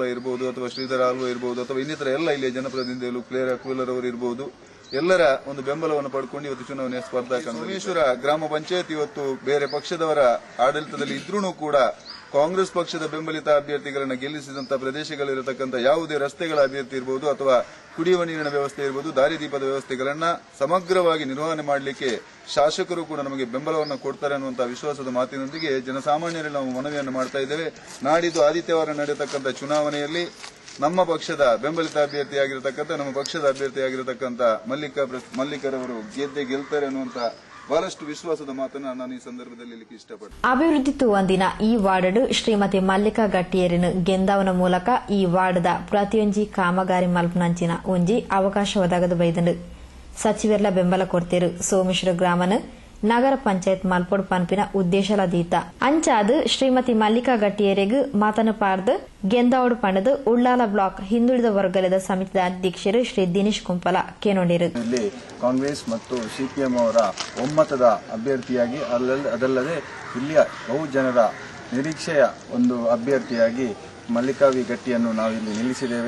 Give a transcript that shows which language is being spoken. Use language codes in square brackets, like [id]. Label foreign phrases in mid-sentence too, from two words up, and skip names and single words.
[kn] ಇರಬಹುದು ಅಥವಾ ಶ್ರೀಧರ ಆಲ್ವ ಇರಬಹುದು ಅಥವಾ ಇನ್ನಿತರ ಎಲ್ಲ ಇಲ್ಲಿಯ ಜನಪ್ರತಿನಿಧಿಗಳು ಕ್ಲೇರಾ ಕೂಲರ್ ಅವರು ಇರಬಹುದು ಎಲ್ಲರ ಒಂದು ಬೆಂಬಲವನ್ನು ಪಡ್ಕೊಂಡು ಇವತ್ತು ಚುನಾವಣೆಯ ಸ್ಪರ್ಧಾ ಸೋಮೇಶ್ವರ ಗ್ರಾಮ ಪಂಚಾಯತ್ ಇವತ್ತು ಬೇರೆ ಪಕ್ಷದವರ ಆಡಳಿತದಲ್ಲಿ ಇದ್ರೂ ಕೂಡ ಕಾಂಗ್ರೆಸ್ ಪಕ್ಷದ ಬೆಂಬಲಿತ ಅಭ್ಯರ್ಥಿಗಳನ್ನು ಗೆಲ್ಲಿಸಿದಂತಹ ಪ್ರದೇಶಗಳಿರತಕ್ಕಂಥ ಯಾವುದೇ ರಸ್ತೆಗಳ ಅಭ್ಯರ್ಥಿ ಇರಬಹುದು ಅಥವಾ ಕುಡಿಯುವ ನೀರಿನ ವ್ಯವಸ್ಥೆ ಇರಬಹುದು ದಾರಿದೀಪದ ವ್ಯವಸ್ಥೆಗಳನ್ನ ಸಮಗ್ರವಾಗಿ ನಿರ್ವಹಣೆ ಮಾಡಲಿಕ್ಕೆ ಶಾಸಕರು ಕೂಡ ನಮಗೆ ಬೆಂಬಲವನ್ನು ಕೊಡ್ತಾರೆ ಅನ್ನುವಂತಹ ವಿಶ್ವಾಸದ ಮಾತಿನೊಂದಿಗೆ ಜನಸಾಮಾನ್ಯರಲ್ಲಿ ನಾವು ಮನವಿಯನ್ನು ಮಾಡ್ತಾ ಇದ್ದೇವೆ. ನಾಡಿದ್ದು ಆದಿತ್ಯವಾರ ನಡೆಯತಕ್ಕಂಥ ಚುನಾವಣೆಯಲ್ಲಿ ನಮ್ಮ ಪಕ್ಷದ ಬೆಂಬಲಿತ ಅಭ್ಯರ್ಥಿಯಾಗಿರತಕ್ಕಂಥ ನಮ್ಮ ಪಕ್ಷದ ಅಭ್ಯರ್ಥಿಯಾಗಿರತಕ್ಕಂಥ ಮಲ್ಲಿಕರವರು ಗೆಲ್ತಾರೆ ಅನ್ನುವಂತ ಬಹಳಷ್ಟು ವಿಶ್ವಾಸದ ಮಾತನ್ನು ನಾನು ಈ ಸಂದರ್ಭದಲ್ಲಿ ಇಷ್ಟಪಡ್ತೇನೆ. [tcy] ಅಭಿವೃದ್ಧಿ ತೂವಂದಿನ ಈ ವಾರ್ಡ್ ಶ್ರೀಮತಿ ಮಲ್ಲಿಕಾ ಗಟ್ಟಿಯರನ್ನು ಗೆಂದಾವನ ಮೂಲಕ ಈ ವಾರ್ಡ್ದ ಪ್ರತಿಯೊಂಜಿ ಕಾಮಗಾರಿ ಮಲ್ಪನಂಚಿನ ಒಂಜಿ ಅವಕಾಶ ಒದಗದು ಬೈದಂಡು ಸಚಿವರ್ಲ ಬೆಂಬಲ ಕೊಡ್ತೇರು. ಸೋಮೇಶ್ವರ ಗ್ರಾಮನ ನಗರ ಪಂಚಾಯತ್ ಮಲ್ಪೊಡು ಪನ್ಪಿನ ಉದ್ದೇಶಲದೀತ ಅಂಚಾದು ಶ್ರೀಮತಿ ಮಲ್ಲಿಕಾ ಗಟ್ಟಿಯರಿಗೂ ಮಾತನ್ನು ಪಾರ್ದು ಗೆಂದಾವಡು ಪಂಡದು ಉಳ್ಳಾಲ ಬ್ಲಾಕ್ ಹಿಂದುಳಿದ ವರ್ಗದ ಸಮಿತಿಯ ಅಧ್ಯಕ್ಷರು ಶ್ರೀ ದಿನೇಶ್ ಕುಂಪಲ ಕೇನೊಂಡಿರು. [kn] ಕಾಂಗ್ರೆಸ್ ಮತ್ತು ಸಿಪಿಎಂ ಅವರ ಒಮ್ಮತದ ಅಭ್ಯರ್ಥಿಯಾಗಿ ಅದಲ್ಲದೆ ಇಲ್ಲಿಯ ಬಹು ಜನರ ನಿರೀಕ್ಷೆಯ ಒಂದು ಅಭ್ಯರ್ಥಿಯಾಗಿ ಮಲ್ಲಿಕಾ ವಿ ಗಟ್ಟಿಯನ್ನು ನಾವಿಲ್ಲಿ ನಿಲ್ಲಿಸಿದ್ದೇವೆ.